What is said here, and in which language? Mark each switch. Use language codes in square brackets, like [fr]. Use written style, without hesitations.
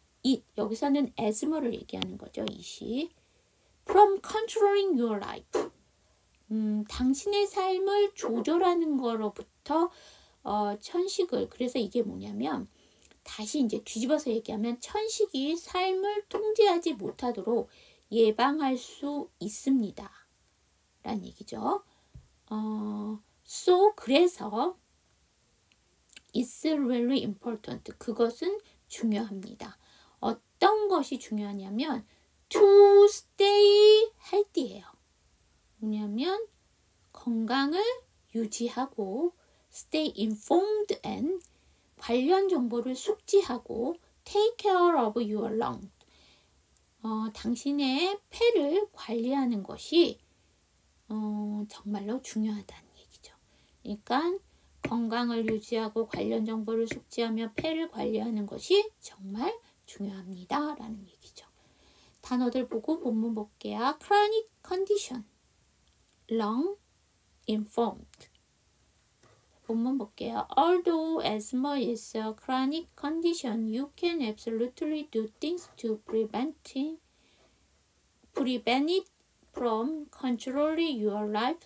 [ko] it, 여기서는 asthma를 얘기하는 거죠. it이 [en] from controlling your life, [ko] 당신의 삶을 조절하는 거로부터 천식을, 그래서 이게 뭐냐면 다시 이제 뒤집어서 얘기하면 천식이 삶을 통제하지 못하도록 예방할 수 있습니다. 라는 얘기죠. [en] So, [ko] 그래서 [en] it's really important. [ko] 그것은 중요합니다. 어떤 것이 중요하냐면 [en] to stay healthy [ko] 예요. 뭐냐면 건강을 유지하고 [en] stay informed and [ko] 관련 정보를 숙지하고 [en] take care of your lung. [ko] 당신의 폐를 관리하는 것이 정말로 중요하다는 얘기죠. 그러니까 건강을 유지하고 관련 정보를 숙지하며 폐를 관리하는 것이 정말 중요합니다. 라는 얘기죠. 단어들 보고 본문 볼게요. [en] chronic condition, lung, informed. [ko] 본문 볼게요. [en] Although asthma is a chronic condition, you can absolutely do things to prevent it from controlling your life.